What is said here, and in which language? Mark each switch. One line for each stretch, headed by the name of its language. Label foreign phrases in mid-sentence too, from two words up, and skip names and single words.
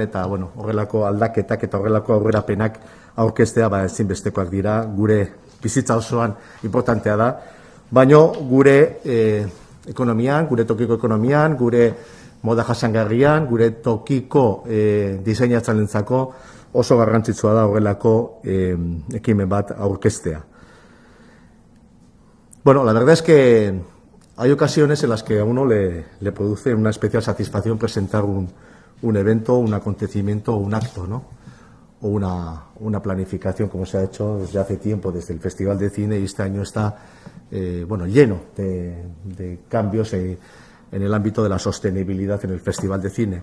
Basque: eta horrelako aldaketak eta horrelako aurrerapenak aurkeztea ezinbestekoak dira, gure bizitza osoan importantea da, baina gure ekonomian, gure tokiko ekonomian, gure moda jasangarrian, gure tokiko diseinatzaileentzako oso garrantzitsua da horrelako ekimen bat aurkeztea.
Spanish: Bueno, la verdad es que hay ocasiones en las que a uno le produce una especial satisfacción presentar un evento, un acontecimiento o un acto, ¿no? O una planificación, como se ha hecho desde hace tiempo, desde el Festival de Cine, y este año está lleno de cambios en el ámbito de la sostenibilidad en el Festival de Cine.